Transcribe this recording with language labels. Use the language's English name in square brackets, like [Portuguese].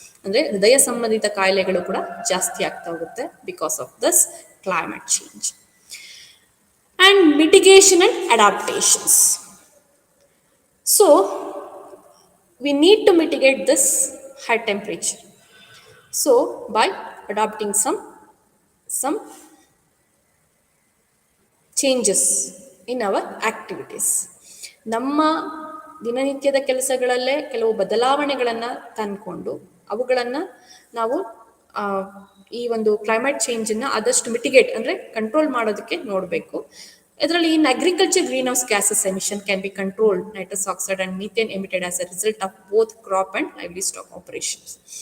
[Kannada] ಅಂದರೆ ಹೃದಯ ಸಂಬಂಧಿತ ಕಾಯಿಲೆಗಳು ಕೂಡ ಜಾಸ್ತಿ ಆಗ್ತಾ ಹೋಗುತ್ತೆ [English] Because of this climate change. And mitigation and adaptations. So we need to mitigate this high temperature. So by adopting some changes in our activities. [Kannada] ನಮ್ಮ ದಿನನಿತ್ಯದ ಕೆಲಸಗಳಲ್ಲೇ ಕೆಲವು ಬದಲಾವಣೆಗಳನ್ನು ತಂದುಕೊಂಡು ಅವುಗಳನ್ನು ನಾವು ಈ ಒಂದು ಕ್ಲೈಮೇಟ್ ಚೇಂಜನ್ನು ಆದಷ್ಟು ಮಿಟಿಗೇಟ್ ಅಂದರೆ ಕಂಟ್ರೋಲ್ ಮಾಡೋದಕ್ಕೆ ನೋಡಬೇಕು. ಇದರಲ್ಲಿ [English] In agriculture greenhouse gases emission can be controlled, nitrous oxide and methane emitted as a result of both crop and livestock operations.